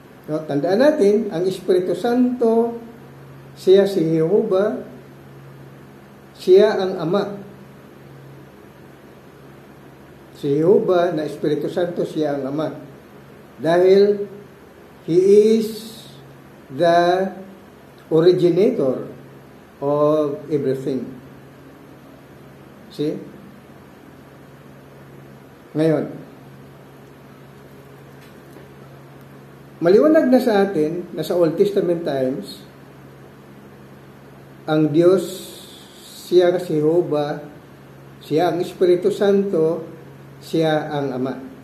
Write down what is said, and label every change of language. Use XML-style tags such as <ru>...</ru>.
<tl>No, tandaan natin, ang Espiritu Santo, siya si Jehovah, siya ang Ama. Si Jehovah na Espiritu Santo, siya ang Ama. Dahil</tl> <en>He is the originator of everything. See?</en> <tl>Ngayon, maliwanag na sa atin na sa Old Testament times, ang Diyos, siya si Jehovah, siya ang Espiritu Santo, siya ang Ama.</tl>